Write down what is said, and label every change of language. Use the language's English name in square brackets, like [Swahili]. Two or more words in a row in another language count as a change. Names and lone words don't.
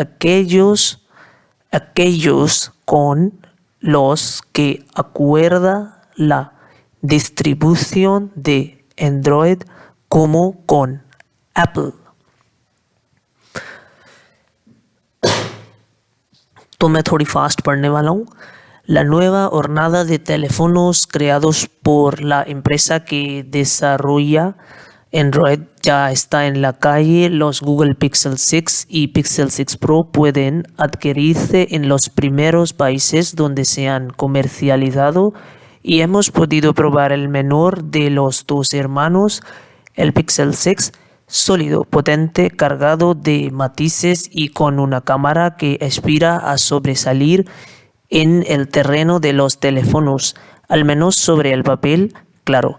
[Spanish] aquellos con los que acuerda la distribución de Android como con Apple। [Hindi] तो मैं थोड़ी फास्ट पढ़ने वाला हूँ। [Spanish] La nueva hornada de teléfonos creados por la empresa que desarrolla Android ya está en la calle. Los Google Pixel 6 y Pixel 6 Pro pueden adquirirse en los primeros países donde se han comercializado y hemos podido probar el menor de los dos hermanos, el Pixel 6, sólido, potente, cargado de matices y con una cámara que aspira a sobresalir en el terreno de los teléfonos, al menos sobre el papel, claro.